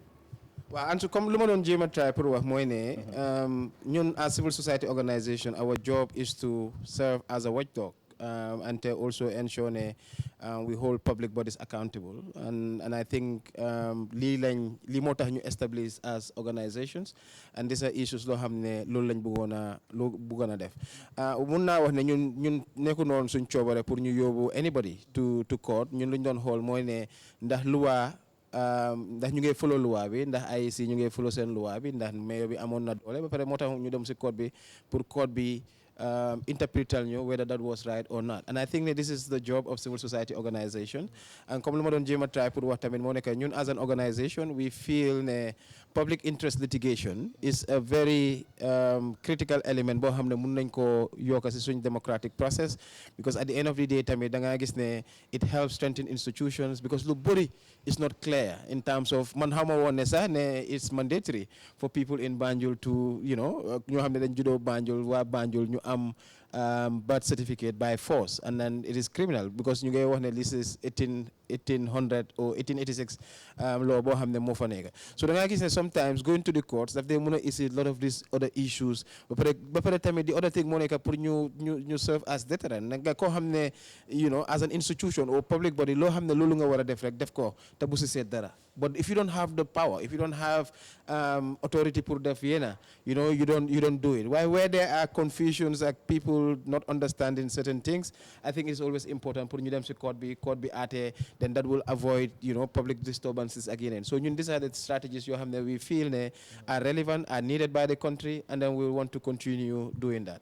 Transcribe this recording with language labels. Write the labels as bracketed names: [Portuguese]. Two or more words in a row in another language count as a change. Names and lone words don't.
[Wolof] waaw Ansu comme lu ma doon jéem a try pour wax mooy ne ñun [English] as civil society organisation our job is to serve as a watchdog and to also ensure ne we hold public bodies accountable and I think [Wolof] lii moo tax ñu [English] establish as organizations and these are issues [Wolof] loo xam ne loolu lañ bëggoon a def mun naa wax ne ñun nekku noonu suñ coobare pour ñu yóbbu [English] anybody to court [Wolof] ñun luñ doon xool mooy ne ndax luwaa ndax ñu ngi follow loi bi ndax IEC ñu ngi follow seen loi bi ndax mayor bi amoon na doole ba pare moo tax ñu dem si court bi pour court bi interpretal ñu [English] whether that was right or not and I think that this is the job of civil society organisation and [Wolof] comme lu ma doon jéem a try pour wax tamit moo nekk ñun [English] as an organisation we feel ne public interest litigation is a very critical element [Wolof] boo xam ne mun nañ koo yokk si suñ [English] democratic process because at the end of the day [Wolof] tamit da ngaa gis ne [English] it helps strengthen institutions because [Wolof] lu bëri [English] is not clear in terms of [Wolof] man xaw ma woon ne sax ne [English] it's mandatory for people in Banjul to you know [Wolof] ñoo xam ne dañ juddoo Banjul waa Banjul ñu am [English] birth certificate by force and then it is criminal because [Wolof] ñu ngay wax ne [English] this is 1800 or 1886 law [Wolof] boo xam ne moo fa nekk so da ngaa gis ne [English] sometimes going to the courts [Wolof] daf dee mën a [English] issue a lot of these other issues [Wolof] ba pare tamit [English] the other thing [Wolof] moo nekk pour ñu [English] serve as deterrent [Wolof] nga koo xam ne [English] you know as an institution or public body [Wolof] loo xam ne loolu nga war a def rek def ko te bu si seet dara [English] but if you don't have the power if you don't have authority [Wolof] pour def yena [English] you know you don't do it why where there are confusions like people people not understanding certain things, I think it's always important putting them to court be ate, then that will avoid, public disturbances again. So these are the strategies you have that we feel are relevant, are needed by the country, and then we want to continue doing that.